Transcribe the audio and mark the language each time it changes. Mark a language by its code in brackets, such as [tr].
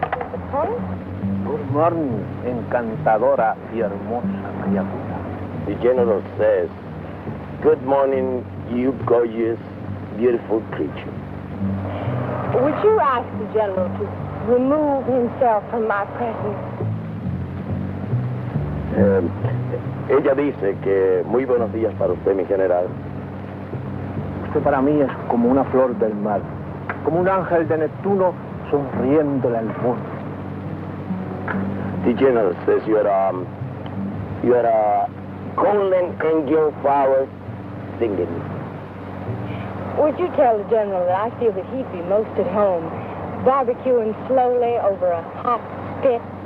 [en] Good morning, [es] encantadora y hermosa María Pura. [en] The general says, good morning, you gorgeous, beautiful creature. Would you ask the general to remove himself from my presence? [es] Ella dice que muy buenos días para usted, mi general. Usted para mí es como una flor del mar, como un ángel de Neptuno sonriéndole al mundo. [en] The general says you're a golden angel flower singing. Would you tell the general that I feel that he'd be most at home, barbecuing slowly over a hot spit?